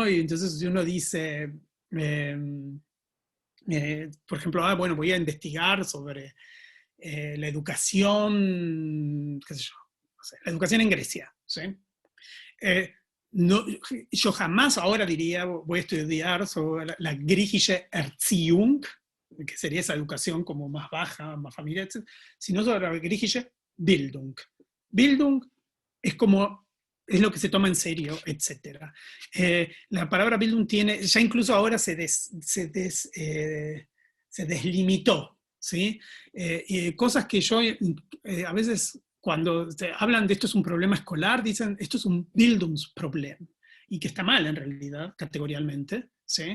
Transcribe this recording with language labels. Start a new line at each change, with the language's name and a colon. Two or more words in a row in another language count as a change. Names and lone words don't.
Spanish: Y entonces uno dice, por ejemplo, bueno, voy a investigar sobre la educación, qué sé yo, no sé, la educación en Grecia, ¿sí? No, yo jamás ahora diría, voy a estudiar sobre la
German: griechische Erziehung,
Spanish: que sería esa educación como más baja, más familiar, etc., sino sobre la
German: griechische Bildung.
Spanish: Bildung es lo que se toma en serio, etc. La palabra Bildung tiene, ya incluso ahora se deslimitó, ¿sí? Cosas que yo a veces, cuando hablan de esto es un problema escolar, dicen esto es un Bildungsproblem, y que está mal en realidad, categorialmente, ¿sí?